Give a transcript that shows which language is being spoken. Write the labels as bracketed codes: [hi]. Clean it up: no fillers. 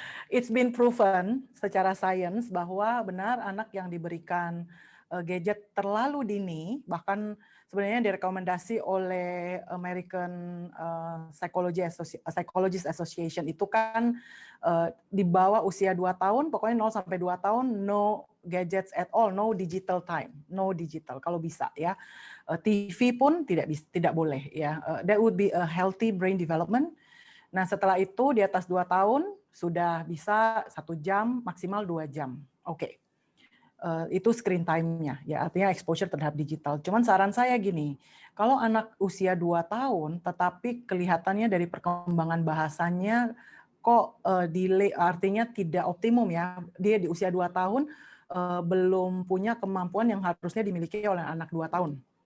[en] It's been proven [id] secara sains bahwa benar anak yang diberikan gadget terlalu dini, bahkan sebenarnya direkomendasi oleh American Psychologist Association itu kan di bawah usia 2 tahun, pokoknya 0 sampai 2 tahun [en] no gadgets at all, no digital [id] time, no digital kalau bisa ya. TV pun tidak boleh ya. [en] That would be a healthy brain development. [id] Nah, setelah itu di atas 2 tahun sudah bisa 1 jam, maksimal 2 jam. Oke. Itu screen time-nya, ya artinya exposure terhadap digital. Cuman saran saya gini, kalau anak usia 2 tahun, tetapi kelihatannya dari perkembangan bahasanya kok delay, artinya tidak optimum ya, dia di usia 2 tahun belum punya kemampuan yang harusnya dimiliki oleh anak 2 tahun.